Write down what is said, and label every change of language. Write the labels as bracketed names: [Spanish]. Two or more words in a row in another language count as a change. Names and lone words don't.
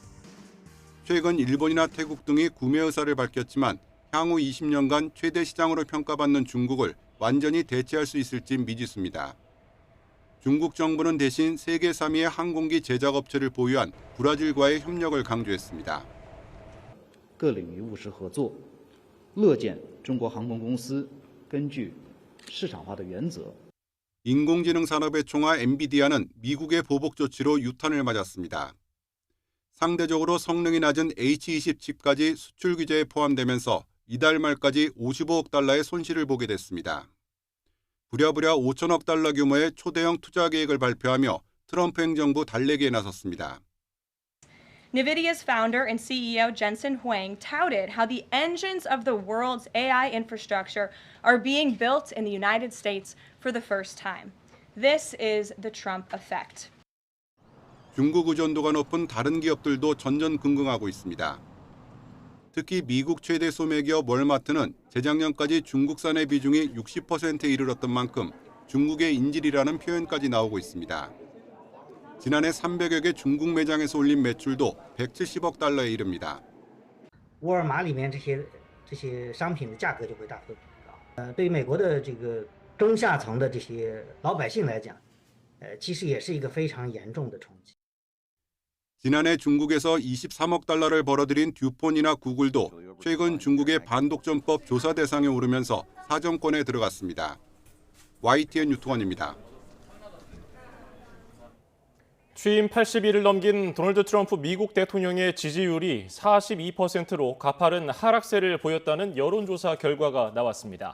[Korean] 최근 일본이나 태국 등이 구매 의사를 밝혔지만 향후 20년간 최대 시장으로 평가받는 중국을 완전히 대체할 수 있을지 미지수입니다. 중국 정부는 대신 세계 3위의 항공기 제작업체를 보유한 브라질과의 협력을 강조했습니다. [Chinese] 各领域务实合作，乐见中国航空公司根据市场化的原则。 [Korean] 인공지능 산업의 총아 엔비디아는 미국의 보복 조치로 유탄을 맞았습니다. 상대적으로 성능이 낮은 H20 칩까지 수출 규제에 포함되면서 이달 말까지 55억 달러의 손실을 보게 됐습니다. 부랴부랴 5천억 달러 규모의 초대형 투자 계획을 발표하며 트럼프 행정부 달래기에 나섰습니다. [English] NVIDIA's founder and CEO Jensen Huang touted how the engines of the world's AI infrastructure are being built in the United States for the first time. This is the Trump effect. [Korean] 중국 의존도가 높은 다른 기업들도 전전긍긍하고 있습니다. 특히 미국 최대 소매기업 월마트는 재작년까지 중국산의 비중이 60%에 이르렀던 만큼 중국의 인질이라는 표현까지 나오고 있습니다. 지난해 300여 개 중국 매장에서 올린 매출도 170억 달러에 이릅니다. [Chinese] 沃尔玛里面这些商品的价格就会大幅提高。对于美国的这个中下层的这些老百姓来讲，其实也是一个非常严重的冲击。 [Korean] 지난해 중국에서 23억 달러를 벌어들인 듀폰이나 구글도 최근 중국의 반독점법 조사 대상에 오르면서 사정권에 들어갔습니다. YTN 유통원입니다. 취임 80일을 넘긴 도널드 트럼프 미국 대통령의 지지율이 42%로 가파른 하락세를 보였다는 여론조사 결과가 나왔습니다.